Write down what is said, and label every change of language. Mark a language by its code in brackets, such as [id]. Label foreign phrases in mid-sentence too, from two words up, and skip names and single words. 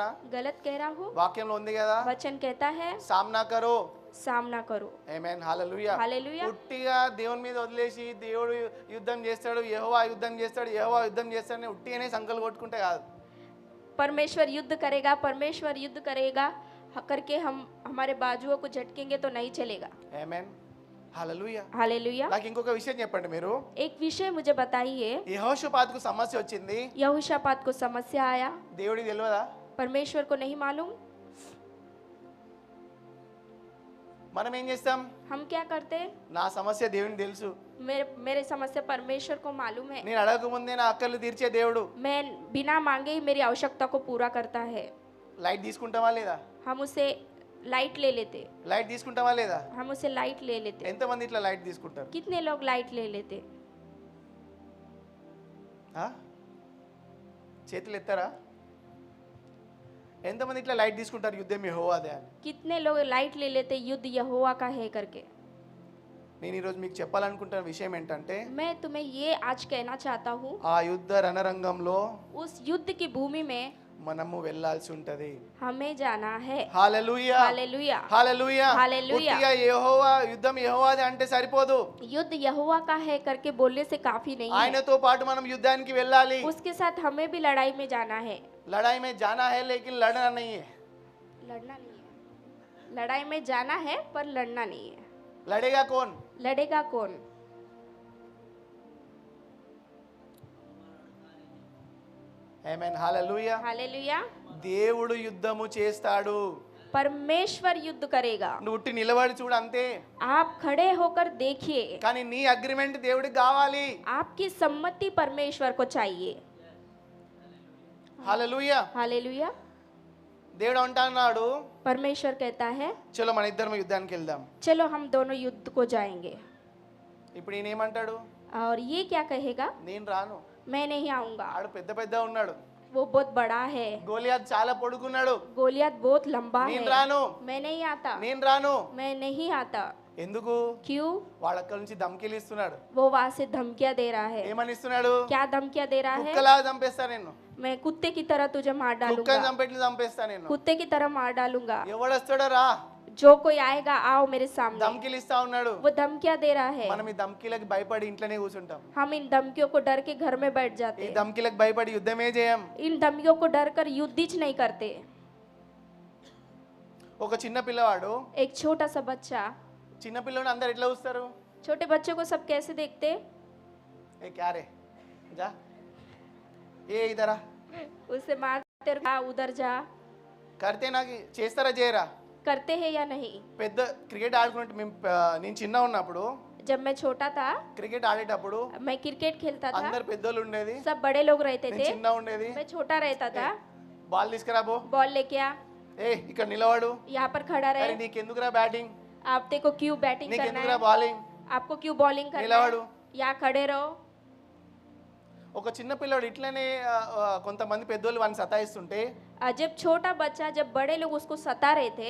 [hi] गलत कह रहा हूँ? [te] వాక్యంలో ఉంది కదా [hi] वचन कहता है सामना करो सामना करो। [te] ఆమేన్ హల్లెలూయా [hi] हालेलुया। [te] ఉట్టిగా దేవుని మీద వదిలేసి దేవుడు యుద్ధం చేస్తాడు యెహోవా యుద్ధం చేస్తాడు యెహోవా యుద్ధం చేస్తాడని ఉట్టిగానే సంకల్పం కొట్టుకుంటే కాదు [hi] परमेश्वर युद्ध करेगा, परमेश्वर युद्ध करेगा करके हम हमारे बाजुओं को झटकेंगे तो नहीं चलेगा। [te] ఆమేన్ హల్లెలూయా [hi] हालेलुया। [te] నాకు ఇంకొక విషయం చెప్పండి మీరు [hi] एक विषय मुझे बताइए। [te] యెహోషాపాతుకు సమస్య వచ్చింది [hi] यहोशापात को समस्या आया, [te] దేవుడికి తెలియదా [hi] परमेश्वर को नहीं मालूम। [te] మనం ఏం చేస్తాం [hi] हम क्या करते? [te] నా సమస్య దేవునికి తెలుసు [hi] मेरे समस्या परमेश्वर को मालूम है। [te] నేను అడగక ముందే నా అక్కర్లు తీర్చే దేవుడు [hi] मैं बिना मांगे ही मेरी आवश्यकता को पूरा करता है। [te] లైట్ తీసుకుంటావా లేదా [hi] हम उसे लाइट ले लेते, [te] లైట్ తీసుకుంటావా లేదా [hi] हम उसे लाइट ले लेते। [te] ఎంతమంది ఇట్లా లైట్ తీసుకుంటారు [hi] कितने लोग लाइट ले लेते? [te] ఆ? చేతులు ఎత్తారా ఎంతమంది ఇట్లా లైట్ తీసుకుంటారు యుద్ధం యెహోవాదే అని [hi] कितने लोग लाइट ले लेते युद्ध यहोवा का है करके? [te] నేను ఈరోజు మీకు చెప్పాలనుకుంటున్న విషయం ఏంటంటే [hi] मैं तुम्हें ये आज कहना चाहता हूँ, [te] ఆ యుద్ధ రణరంగంలో [hi] उस युद्ध की भूमि में [te] మనము వెళ్ళాల్సి ఉంటది [hi] हमें जाना है। [te] హల్లెలూయా [hi] हालेलुया। [te] హల్లెలూయా హల్లెలూయా। ఉట్టిగా యెహోవా యుద్ధం యెహోవాదే అంటే సరిపోదు [hi] युद्ध यहोवा का है करके बोलने से काफी नहीं है, [te] ఆయనతో పాటు మనం యుద్ధానికి వెళ్ళాలి [hi] उसके साथ हमें भी लड़ाई में जाना है। लड़ाई में जाना है लेकिन लड़ना नहीं है लड़ना नहीं है, लड़ाई में जाना है पर लड़ना नहीं है। लड़ेगा कौन लड़ेगा कौन? आमेन हालेलुया हालेलुया। [te] దేవుడు యుద్ధము చేస్తాడు [hi] परमेश्वर युद्ध करेगा। [te] నువ్వు ఉట్టి నిలబడి చూడు అంతే [hi] आप खड़े होकर देखिए, [te] కానీ నీ అగ్రిమెంట్ దేవుడికి కావాలి [hi] आपकी सम्मति परमेश्वर को चाहिए। [te] హల్లెలూయా [hi] हालेलुया। [te] దేవుడు అంటున్నాడు [hi] परमेश्वर कहता है [te] చలో మన ఇద్దరం యుద్ధానికి వెళ్దాం [hi] चलो हम दोनों युद्ध को जाएंगे। [te] ఇప్పుడు ఈయన ఏమంటాడు [hi] और ये क्या कहेगा? [te] నేను రాను [hi] मैं नहीं आऊंगा, [te] ఆడు పెద్ద పెద్ద ఉన్నాడు [hi] वो बहुत बड़ा है, [te] గోలియాత్ చాలా పొడుగున్నాడు [hi] गोलियत बहुत लंबा है, [te] నేను రాను [hi] मैं नहीं आता, [te] నేను రాను [hi] मैं नहीं आता। [te] ఎందుకు [hi] क्यों? [te] వాడు అక్కడి నుంచి ధమ్కీలు ఇస్తున్నాడు [hi] वो वहां से धमकियां दे रहा है। [te] ఏమని ఇస్తున్నాడు [hi] क्या धमकियां दे रहा है? [te] కుక్కలా చంపేస్తా నేను [hi] मैं कुत्ते की तरह तुझे मार [te] కుక్కని [hi] डालूंगा, [te] చంపెట్లు చంపేస్తా నేను [hi] कुत्ते की तरह मार डालूंगा। [te] ఎవడొస్తాడో రా [hi] जो कोई आएगा आओ मेरे सामने, [te] ధమ్కీలు ఇస్తా ఉన్నాడు [hi] वो धमकियां दे रहा है। [te] మనం ఈ ధమ్కీలకు భయపడి ఇంట్లోనే కూర్చుంటాం [hi] हम इन धमकियों को डर के घर में बैठ जाते [te] ఈ [hi] हैं, [te] ధమ్కీలకు భయపడి యుద్ధమే చేయం [hi] इन धमकियों को डर कर युद्ध ही नहीं करते। [te] ఒక చిన్న పిల్లవాడు [hi] एक छोटा सा बच्चा, [te] చిన్న పిల్లని అందరు ఎట్లా చూస్తారు [hi] छोटे बच्चों को सब कैसे देखते? ఏ క్యా రే जा ఏ ఇదరా उसे मारते रहो, "आ, उधर जा", [te] కడితే నాకు చేస్తారా చేయరా [hi] करते हैं या नहीं? [te] పెద్ద క్రికెట్ ఆడుకున్నట్టు నేను చిన్న ఉన్నప్పుడు [hi] जब मैं छोटा था, [te] క్రికెట్ ఆడేటప్పుడు [hi] मैं क्रिकेट खेलता था, [te] అందరు పెద్దోళ్ళు ఉండేది [hi] सब बड़े लोग रहते [te] నేను [hi] थे, [te] చిన్న ఉండేది [hi] मैं छोटा रहता था। [te] బాల్ తీసుకురా బో [hi] बॉल लेके आ, [te] ఏ ఇక్కడ నిలవాడు [hi] यहाँ पर खड़ा [te] అరే [hi] रहे। [te] నీకెందుకురా బ్యాటింగ్ [hi] आप देखो क्यों बैटिंग करना [te] నీకెందుకురా [hi] है, [te] బౌలింగ్ [hi] आपको क्यों बॉलिंग करना [te] నిలబడు। [hi] है, यहाँ खड़े रहो। [te] ఒక చిన్న పిల్లడు ఇట్లనే కొంతమంది పెద్దోళ్ళు వాడిని సతాయిస్తుంటే [hi] जब छोटा बच्चा, जब बड़े लोग उसको सता रहे थे,